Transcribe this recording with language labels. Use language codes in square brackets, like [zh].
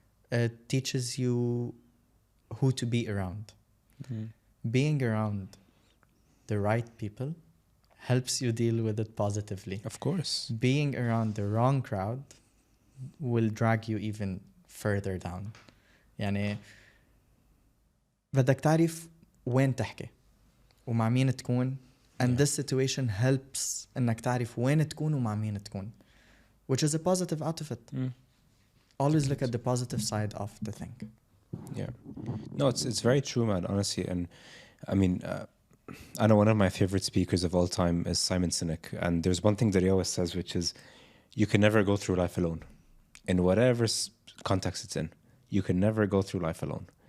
[en] It teaches you who to be around. Being around the right people helps you deal with it positively. Of course. Being around the wrong crowd will drag you even further down. [ar] يعني بدك تعرف وين تحكي ومع مين تكون, [en] and this situation helps [ar] انك تعرف وين تكون ومع مين تكون, [en] which is a positive out of it. Always look at the positive side of the thing. Yeah. No, it's very true, man, honestly. And I mean, I know one of my favorite speakers of all time is Simon Sinek. And there's one thing that he always says, which is you can never go through life alone. In whatever context it's in, you can never go through life alone.